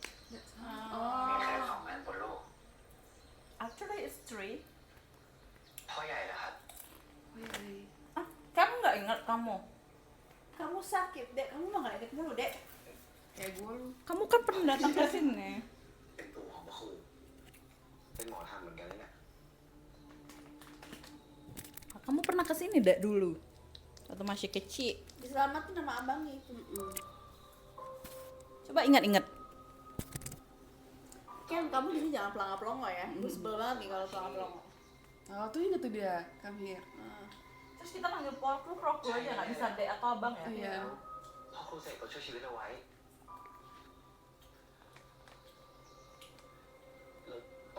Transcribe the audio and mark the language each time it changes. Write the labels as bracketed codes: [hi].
[th] มีแค่ Oh. 2 อันบนโลก [en] Actually it's 3. [th] พ่อใหญ่นะครับ [id] Ah, kamu nggak ingat kamu? Kamu sakit, Dek. Kamu mah nggak inget mulu, Dek. Kayak gue lu. Kamu kan pernah datang ke sini. [th] เป็นปู่ของพระครูเป็นหมอทำเหมือนกันเลยนะ [id] Kamu pernah ke sini dak dulu? Waktu masih kecil. Diselamatin sama abangnya itu. Coba ingat-ingat. Kan kamu di sini jangan pelongo-pelongo ya. Gue sebel banget nih kalau pelongo-pelongo. Oh, tuh inget tuh dia. [en] Come here. [id] Terus kita panggil Polku aja nggak bisa dek atau abang ya? Iya. [th] พ่อครูเสกเขาช่วยชีวิตเอาไว้แล้วต